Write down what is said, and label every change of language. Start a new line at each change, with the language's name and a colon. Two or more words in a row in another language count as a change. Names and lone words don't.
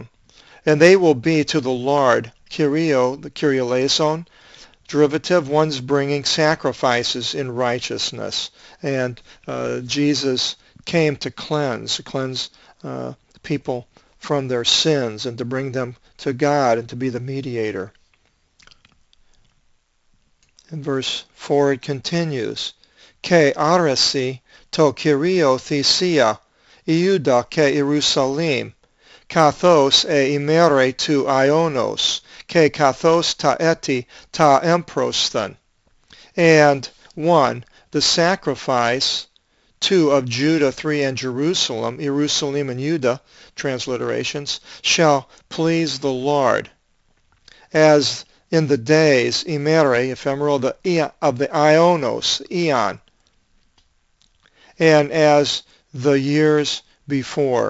English: And they will be to the Lord, Kyrio, the Kyrieleison, derivative, one's bringing sacrifices in righteousness. And Jesus came to cleanse people from their sins and to bring them to God and to be the mediator. In verse 4 it continues,
Greek: Καὶ ἀρέσει τῷ Κυρίῳ θυσία, Ἰούδα καὶ Ἱερουσαλήμ, καθὼς αἱ ἡμέραι τοῦ αἰῶνος, καὶ καθὼς τὰ ἔτη τὰ ἔμπροσθεν.
English: And 1, the sacrifice, 2, of Judah, 3, and Jerusalem and Judah, transliterations, shall please the Lord. As in the days, imere, ephemeral, of the Ionos, eon, and as the years before.